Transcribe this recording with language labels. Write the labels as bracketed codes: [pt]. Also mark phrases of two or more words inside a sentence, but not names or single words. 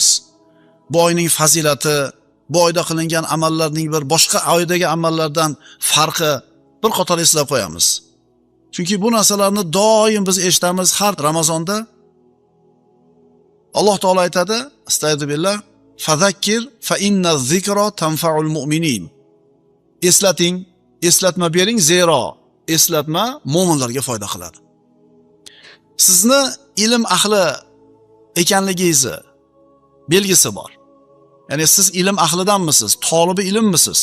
[uz] Bu oyning fazilati, bu oyda qilingan amallarning bir boshqa oydagi amallardan farqi bir qator eslab qo'yamiz. Chunki bu narsalarni doim biz eshitamiz har Ramazonda. Alloh taolo aytadi, [ar] أستغفر الله فذكر فإن الذكرى تنفع المؤمنين. [uz] Eslating, eslatma bering, zero eslatma mo'minlarga foyda qiladi. Sizni ilm ahli ekanligingizni belgisi bor. Ya'ni siz ilm ahlidanmisiz, tolibi ilmmisiz?